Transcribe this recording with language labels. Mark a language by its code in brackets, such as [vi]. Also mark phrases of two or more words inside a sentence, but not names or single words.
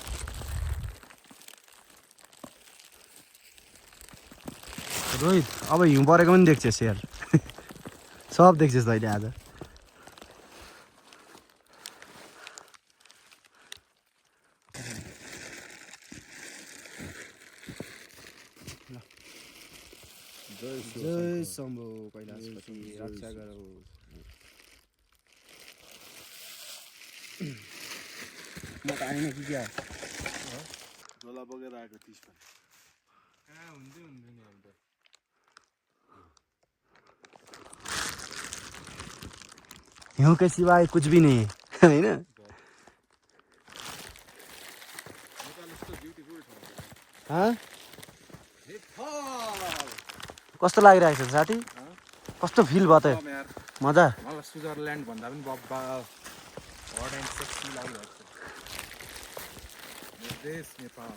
[ne] रोहित अब हिउँ परेको पनि देख्छस् यार सब देख्छस् तैँले आज जय शम्भु कैलाशपति रक्षा गरौ म त आएन कि क्या झोला बोकेर आएको 30 पनि कहाँ हुन्थ्यो नि अन्त [hi] हिउँ के सिवाय कुछ भी नहीं है [ne] होइन कस्तो लागिरहेको छ साथी कस्तो फिल भयो त मजा मलाई स्विजरल्यान्ड भन्दा पनि बब्बा [en] hot and sexy [ne] लागिरहेको छ देश नेपाल